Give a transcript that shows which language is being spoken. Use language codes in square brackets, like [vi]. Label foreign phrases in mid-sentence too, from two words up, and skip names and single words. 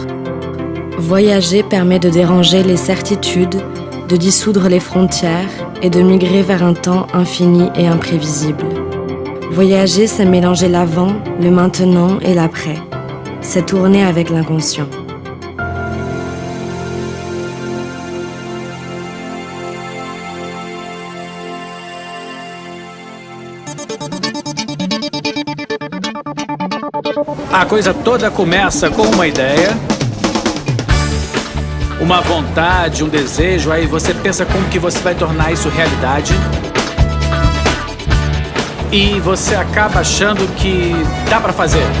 [fr] Voyager permet de déranger les certitudes, de dissoudre les frontières et de migrer vers un temps infini et imprévisible. Voyager, c'est mélanger l'avant, le maintenant et l'après. C'est tourner avec l'inconscient. [pt] A coisa toda começa com uma ideia, uma vontade, um desejo, aí você pensa como que você vai tornar isso realidade e você acaba achando que dá pra fazer.